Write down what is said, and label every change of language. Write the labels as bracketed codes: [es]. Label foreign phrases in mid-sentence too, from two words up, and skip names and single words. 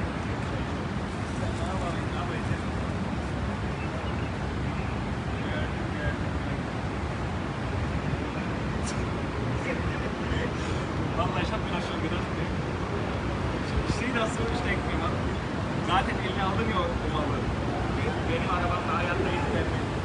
[de] Vallahi ich habe mir das schon gedacht. Ich sehe das so, ich denke mir, Mann, [tr] zaten eline alınmıyor bu malı. Benim arabamda hayatta yetmiyor.